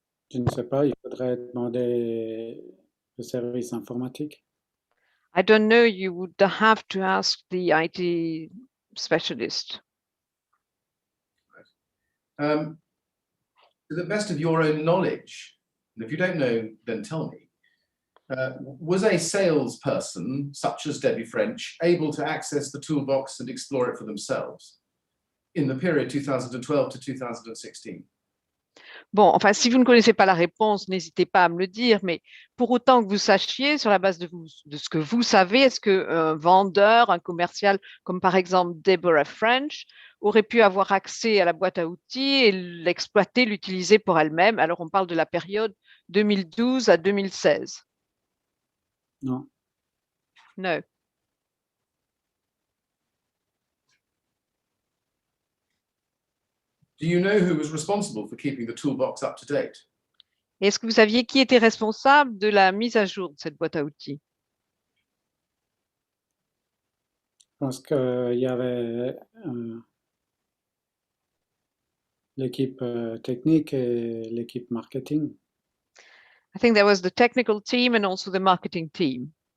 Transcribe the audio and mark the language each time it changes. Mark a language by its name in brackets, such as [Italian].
[French] Je ne sais pas, il faudrait demander le service informatique. [English] I don't know, you would have to ask the IT specialist. To the best of your own knowledge, and if you don't know, then tell me, was a salesperson, such as Debbie French, able to access the toolbox and explore it for themselves in the period 2012 to 2016? [French] Bon, enfin, si vous ne connaissez pas la réponse, n'hésitez pas à me le dire, mais pour autant que vous sachiez, sur la base de ce que vous savez, est-ce qu'un vendeur, un commercial, comme par exemple Deborah French, aurait pu avoir accès à la boîte à outils et l'exploiter, l'utiliser pour elle-même? Alors, on parle de la période 2012 à 2016. Non. [English] No. Do you know who was responsible for keeping the toolbox up to date? [French] Est-ce que vous saviez qui était responsable de la mise à jour de cette boîte à outils? Je pense qu'il y avait l'équipe technique et l'équipe marketing. [English] I think there was the technical team and also the marketing team.